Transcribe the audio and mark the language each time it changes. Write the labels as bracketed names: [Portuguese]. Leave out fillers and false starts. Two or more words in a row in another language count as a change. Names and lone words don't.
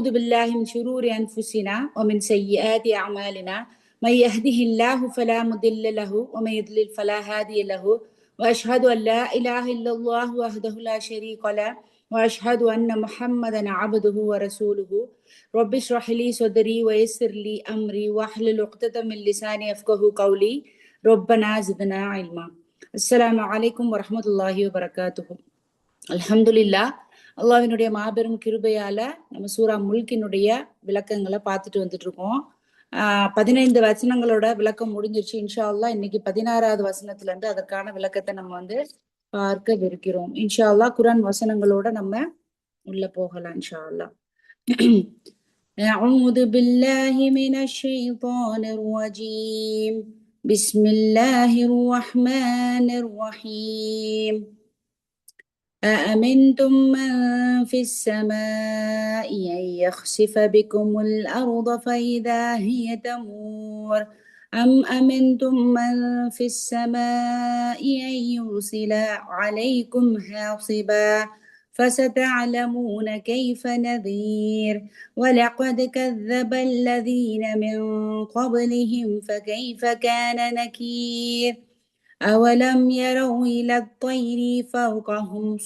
[Arabic] بالله من شرور أنفسنا ومن سيئات أعمالنا من يهده الله فلا مضل له ومن يضلل فلا هادي له وأشهد أن لا إله إلا الله وحده لا شريك له وأشهد أن محمدا عبده ورسوله رب اشرح لي صدري ويسر لي أمري واحلل عقدة من لساني يفقهوا قولي ربنا زدنا علما. السلام عليكم ورحمة الله وبركاته. [Tamil] அல்ஹம்துலில்லாஹ், அல்லாஹ்வினுடைய மாபெரும் கிருபையால நம்ம சூரா முல்கினுடைய விளக்கங்களை பார்த்துட்டு வந்துட்டு இருக்கோம். 15 வசனங்களோட விளக்கம் முடிஞ்சிருச்சு. [Arabic] إن شاء الله [Tamil] இன்னைக்கு 16வது வசனத்துல இருந்து அதற்கான விளக்கத்தை நம்ம பார்க்கவிருக்கிறோம். [Arabic] إن شاء الله [Tamil] குர்ஆன் வசனங்களோட நம்ம உள்ள போகலாம் [Arabic] إن شاء الله. أعوذ بالله من الشيطان الرجيم بسم الله الرحمن الرحيم أأمنتم من في السماء أن يخسف بكم الأرض فإذا هي تمور أم أمنتم من في السماء أن يرسل عليكم حاصبا فستعلمون كيف نذير ولقد كذب الذين من قبلهم فكيف كان نكير أولم يروا إلى الطير فوقهم